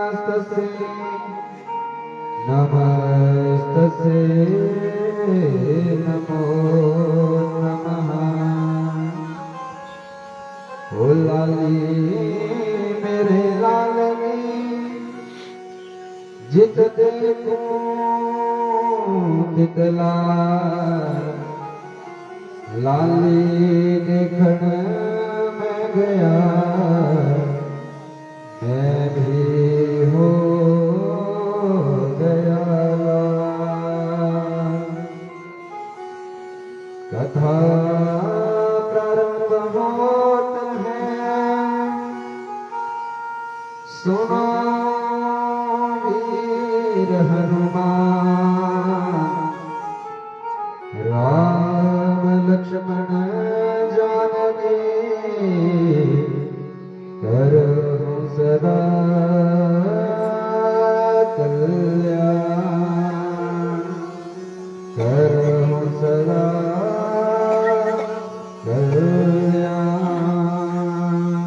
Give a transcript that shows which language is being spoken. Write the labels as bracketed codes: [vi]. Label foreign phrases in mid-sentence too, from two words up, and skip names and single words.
[sa] नमस्तस्यै नमस्तस्यै नमो नमः। [hi] ओ लाली मेरे लालनी जित देखूं तितला लाली देखण मैं गया मैं भी हो गया लाल। कथा प्रारंभ होत है सुनो वीर हनुमान राम लक्ष्मण जानकी करहु सदा कल्याण करहु सदा कल्याण।